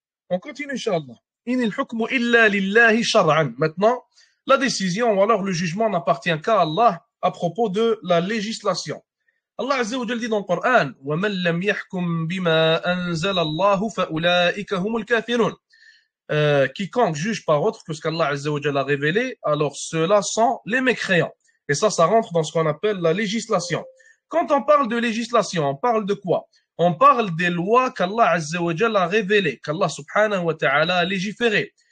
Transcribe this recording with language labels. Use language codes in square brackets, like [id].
[fr] On continue, Inch'Allah. [ar] In il-hukmu illa lillahi shar'an. [fr] Maintenant, la décision ou alors le jugement n'appartient qu'à Allah à propos de la législation. [ar] Allah Azza wa Jal [fr] dit dans le Coran, [ar] وَمَنْ لَمْ يَحْكُمْ بِمَا أَنزَلَ اللَّهُ فَأُولَٰئِكَ هُمُ الْكَافِرُونَ. [fr] Quiconque juge par autre que ce qu'Allah Azza wa Jal a révélé, alors ceux-là sont les mécréants. Et ça rentre dans ce qu'on appelle la législation. Quand on parle de législation, on parle de quoi? On parle des lois qu'Allah Azza wa Jal a révélées, qu'Allah subhanahu wa ta'ala a légiférées.